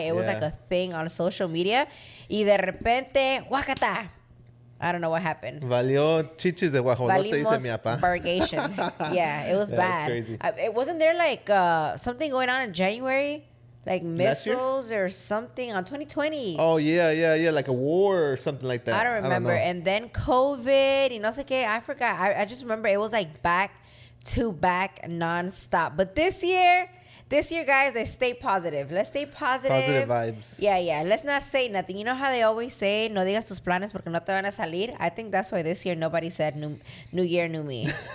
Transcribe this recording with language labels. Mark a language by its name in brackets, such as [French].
[English] It was like a thing on social media. [Spanish] Y de repente, ¡guacata! [English] I don't know what happened. [Spanish] Valió chichis de guajolote, dice mi papá. [English] Purgation. Yeah, it was bad. That's crazy. It wasn't there like something going on in January? Like missiles or something on 2020. Oh, yeah. Like a war or something like that. I don't remember. And then COVID, [Spanish] y no sé qué. [English] I forgot. I just remember it was like back to back nonstop. But this year, guys, let's stay positive. Let's stay positive. Positive vibes. Yeah. Let's not say nothing. You know how they always say, [Spanish] no digas tus planes porque no te van a salir? [English] I think that's why this year nobody said new year, new me.